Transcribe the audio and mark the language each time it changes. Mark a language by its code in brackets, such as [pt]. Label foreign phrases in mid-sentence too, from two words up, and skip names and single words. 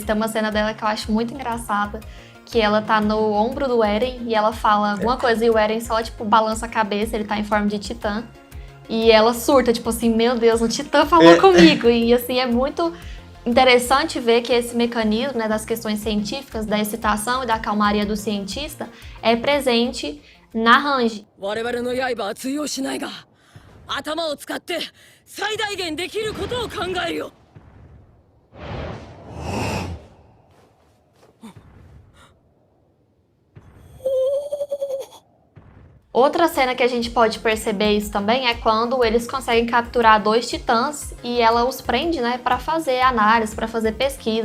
[pt] Tem uma cena dela que eu acho muito engraçada, que ela tá no ombro do Eren e ela fala alguma coisa e o Eren só, tipo, balança a cabeça, ele tá em forma de titã. E ela surta, tipo assim, meu Deus, o titã falou comigo. E assim, é muito interessante ver que esse mecanismo, né, das questões científicas, da excitação e da calmaria do cientista é presente na Range. [ja] 頭を使って最大限できることを考えるよ。 [pt] Outra cena que a gente pode perceber isso também é quando eles conseguem capturar 2 titãs e ela os prende, né, para fazer análise, para fazer pesquisas.